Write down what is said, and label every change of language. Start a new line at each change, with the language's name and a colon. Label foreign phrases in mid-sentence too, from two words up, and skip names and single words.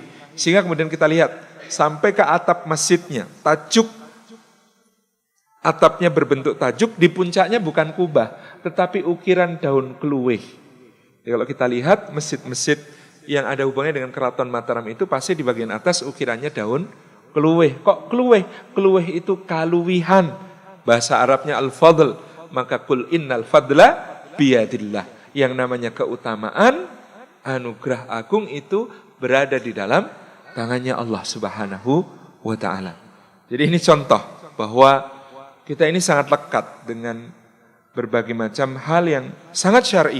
Indonesian: Sehingga kemudian kita lihat sampai ke atap masjidnya, tajuk atapnya berbentuk tajuk, di puncaknya bukan kubah, tetapi ukiran daun keluih. Jadi kalau kita lihat masjid-masjid yang ada hubungannya dengan Keraton Mataram itu pasti di bagian atas ukirannya daun keluih. Kok keluih? Keluih itu kaluwihan. Bahasa Arabnya al-fadl.
Arabic: Maka kul innal fadla biyadillah.
Indonesian: Yang namanya keutamaan, anugerah agung itu berada di dalam tangannya Allah
Arabic: Subhanahu wa ta'ala.
Indonesian: Jadi ini contoh bahwa kita ini sangat lekat dengan berbagai macam hal yang sangat syar'i.